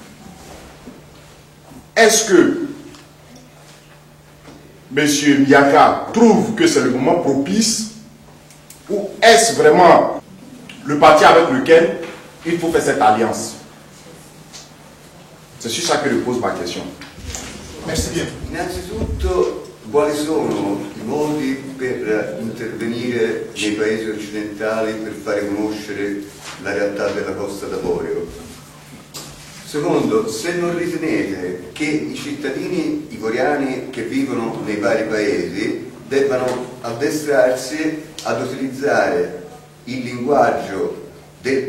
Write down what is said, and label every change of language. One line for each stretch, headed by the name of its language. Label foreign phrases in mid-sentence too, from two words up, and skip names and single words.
French: Est-ce que M. Miaka trouve que c'est le moment propice ou est-ce vraiment le parti avec lequel il faut faire cette alliance? C'est sur ça que je pose ma question. Merci bien.
Italian: Innanzitutto, quali sono I modi per intervenire nei paesi occidentali per fare conoscere la realtà della Costa d'Avorio? Secondo, se non ritenete che I cittadini ivoriani che vivono nei vari paesi debbano addestrarsi ad utilizzare il linguaggio del